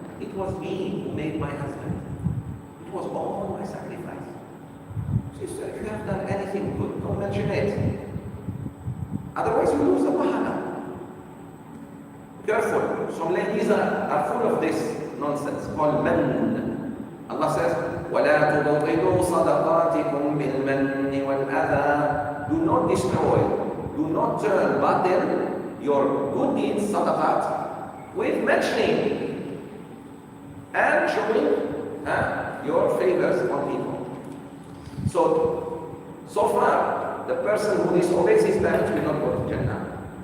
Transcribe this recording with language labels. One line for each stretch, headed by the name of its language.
English: It was me who made my husband. It was all my sacrifice. Sister, if you have done anything good, don't mention it. Otherwise you lose the pahala. Careful. Some ladies are full of this nonsense called man. Allah says,
Arabic: وَلَا تُبْطِلُوا صَدَقَاتِكُمْ بِالْمَنِّ وَالْأَذَى.
English: Do not destroy, do not turn batil your good deeds, sadaqat, with mentioning and showing your favors on people. So far, the person who disobeys his parents will not go to Jannah.